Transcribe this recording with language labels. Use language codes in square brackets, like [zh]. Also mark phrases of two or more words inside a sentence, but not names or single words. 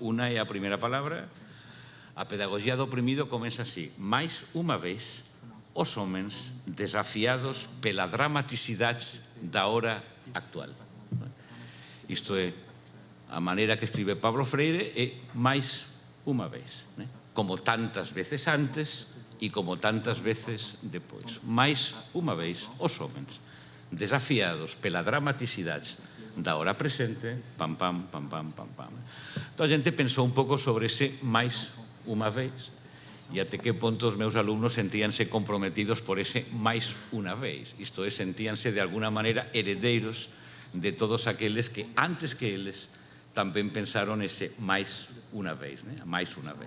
[gl] Unha é a primeira palabra. A Pedagogía do Oprimido comeza así: máis unha vez [pt] os homens desafiados pela dramaticidade da hora actual. [gl] Isto é, a maneira que escribe Pablo Freire é máis unha vez, como tantas veces antes e como tantas veces depois. Máis unha vez [pt] os homens desafiados pela dramaticidade da hora presente, pam, pam, pam, pam, pam, pam. Então a gente pensou [gl] un pouco sobre ese máis unha vez e [pt] até que ponto [gl] os meus alumnos sentíanse comprometidos por ese máis unha vez. Isto é, sentíanse de alguna maneira heredeiros de todos aqueles que antes que eles tamén pensaron ese máis unha vez, máis unha vez.